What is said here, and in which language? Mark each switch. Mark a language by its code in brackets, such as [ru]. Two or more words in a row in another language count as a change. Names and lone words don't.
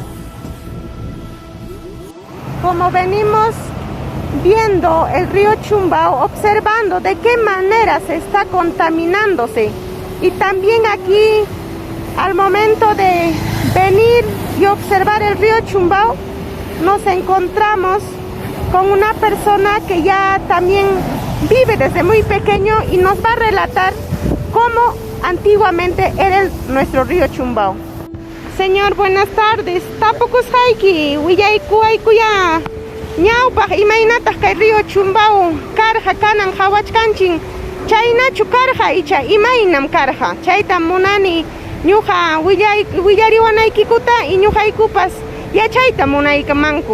[es] Como venimos viendo el río Chumbao, observando de qué manera se está contaminándose, y también aquí, al momento de venir y observar el río Chumbao, nos encontramos con una persona que ya también vive desde muy pequeño y nos va a relatar cómo antiguamente era nuestro río Chumbao. Señor, buenas tardes. [qu] Tapukus haiki, huillaykuaykuya. Ñawpaq imaynataq kay río Chumbao karqa kanan hawachkanchik, chaynachu karqa icha imaynam karqa. Chaytam munani ñuqa willariwanaykikuta y ñuqaykupas yachayta munaykamanku.